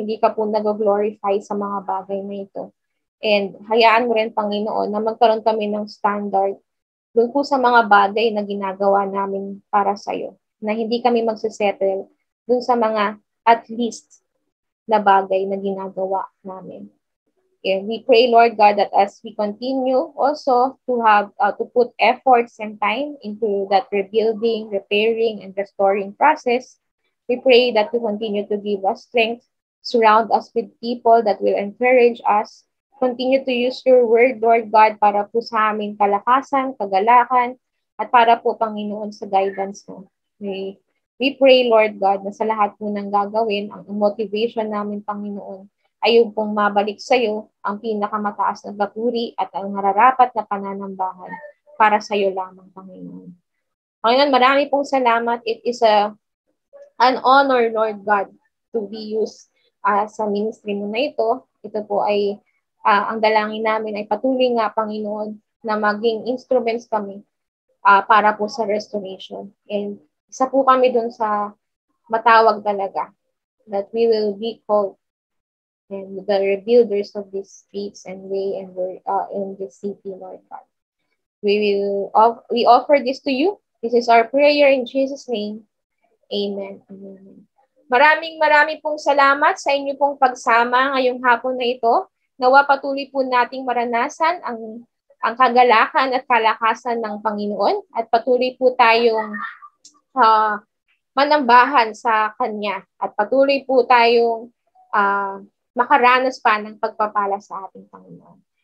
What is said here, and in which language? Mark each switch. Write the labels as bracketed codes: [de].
[tl] Hindi ka po nag-glorify sa mga bagay na ito. And hayaan mo rin, Panginoon, na magkaroon kami ng standard doon po sa mga bagay na ginagawa namin para sa iyo. Na hindi kami magsisettle doon sa mga at least na bagay na ginagawa namin. [en] And we pray, Lord God, that as we continue also to have to put efforts and time into that rebuilding, repairing, and restoring process, we pray that you continue to give us strength, surround us with people that will encourage us. Continue to use your word, [tl] Lord God, para po sa aming kalakasan, kagalakan, at para po, Panginoon, sa guidance mo. [en] We pray, Lord God, [tl] na sa lahat po ng gagawin, ang motivation namin, Panginoon, ay yung pong mabalik sa iyo ang pinakamataas na papuri at ang nararapat na pananambahan para sa iyo lamang, Panginoon. Panginoon, marami pong salamat. [en] It is an honor, Lord God, to be used [tl] sa ministry mo na ito. Ito po ay ang dalangin namin ay patuloy nga, Panginoon, na maging instruments kami para po sa restoration. And isa po kami dun sa matawag talaga [en] that we will be called and the rebuilders of these streets and way and in this city, Lord God. We offer this to you. This is our prayer in Jesus' name. Amen. Amen. [tl] Maraming pong salamat sa inyo pong pagsama ngayong hapon na ito. Nawa patuloy po nating maranasan ang kagalakan at kalakasan ng Panginoon at patuloy po tayong manambahan sa Kanya at patuloy po tayong makaranas pa ng pagpapala sa ating Panginoon.